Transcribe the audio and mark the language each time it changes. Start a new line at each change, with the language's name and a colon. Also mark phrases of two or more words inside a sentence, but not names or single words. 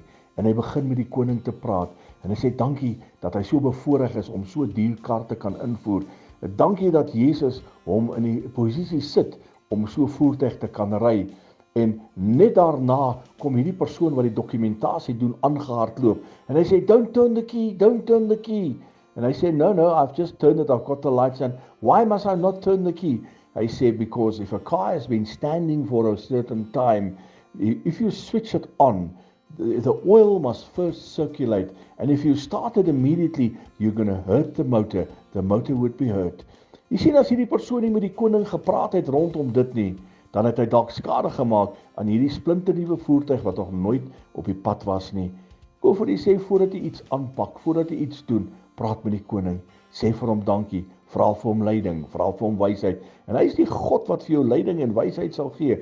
Afrikaans: En hy begin met die koning te praat. En hy sê dankie dat hy so bevoorreg is om so duur kar te kan invoer. Dankie dat Jesus hom in die posisie sit om so voertuig te kan ry. En net daarna kom hierdie persoon wat die dokumentasie doen aangehardloop. En hy sê,
English: don't turn the key.
Afrikaans: En hy sê,
English: no, I've just turned it, I've got the lights on. Why must I not turn the key?
Afrikaans: Hy sê,
English: because if a car has been standing for a certain time, if you switch it on, the oil must first circulate. And if you start it immediately, you're going to hurt the motor would be hurt.
Afrikaans: Jy sien as hierdie persoon nie met die koning gepraat het rondom dit nie, dan het hy dalk skade gemaak aan hierdie splinternuwe voertuig wat nog nooit op die pad was nie. Ek wil vir u sê, voordat jy iets aanpak, voordat jy iets doen, praat met die koning, sê vir hom dankie, vra vir hom leiding, vra vir hom wysheid, en hy is die God wat vir jou leiding en wysheid sal gee.